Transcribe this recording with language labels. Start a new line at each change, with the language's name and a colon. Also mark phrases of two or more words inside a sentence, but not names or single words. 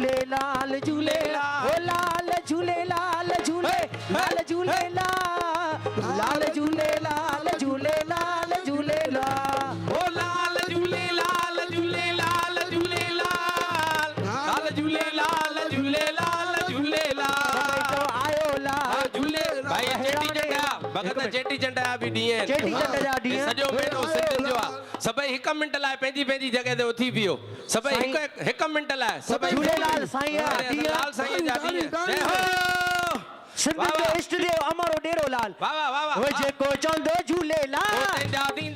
Sindhi: लाल झूले ओ लाल झूले लाल झूले लाल झूले लाल झूले लाल झूले लाल झूले ओ लाल झूले लाल झूले लाल झूले लाल झूले लाल झूले लाल झूले तो आयो लाल झूले भाई चेटी चंडा भगत चेटी चंडा भी ॾींहं चेटी चंड जा ॾींहं सॼो महीनो सिंधियुनि जो आहे सभई हिक मिंट लाइ पंहिंजी पंहिंजी जॻह ते उथी पियो सभई हिक मिंट लाइ सभई झूलेलाल साईं लाल साईं जा ॾींहं जय हो सिंधियुनि जो इष्ट देव अमरो डेरो लाल वाह वाह वाह ओ जेको चवंदो झूलेलाल तंहिंजा